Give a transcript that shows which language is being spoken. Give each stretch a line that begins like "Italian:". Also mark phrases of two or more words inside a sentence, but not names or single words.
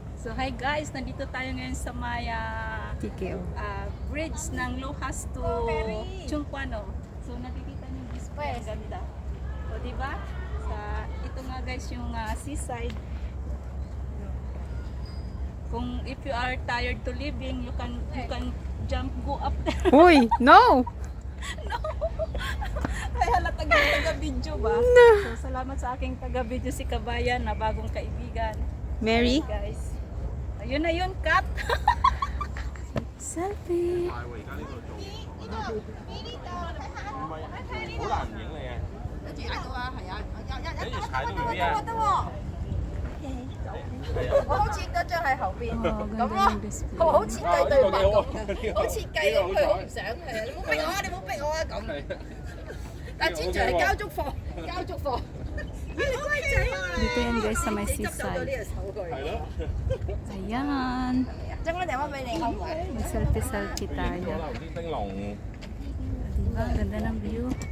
Filipino: So hi guys, nandito tayo ngayon sa Maya TKO. bridge ng Luhas to Chungkwano. So nakikita niyo yung display, ang ganda. O di ba? Ito nga guys yung seaside.
English: Kung if you are tired to living, you can go up there.
Filipino: Uy, no! Ay halata taga-video ba? So salamat sa aking taga-video si Kabayan na bagong kaibigan. Mary? Guys. Ayun na yun, cut. Selfie.
Cantonese: 好難影嚟嘅，跟住踩到啊，係啊，跟住踩到邊啊？我好似嗰張喺後邊， Oh, 咁咯， display. 好設計對白咁，好設計咁，佢好唔想嘅，你唔好逼我啊，你唔好逼我啊咁。但係專長係交足貨，交足貨。
Filipino: Dito yan guys sa may
Cantonese: 執到呢
Filipino: seaside.
Cantonese: 個手佢。係咯，
Filipino: Ayan.
Cantonese: 將個電話俾你，好唔好？
Filipino: Selfie-selfie
Cantonese: 可
Filipino: tayo.
Cantonese: 能啲燈籠。
Filipino: Diba? Ganda ng view.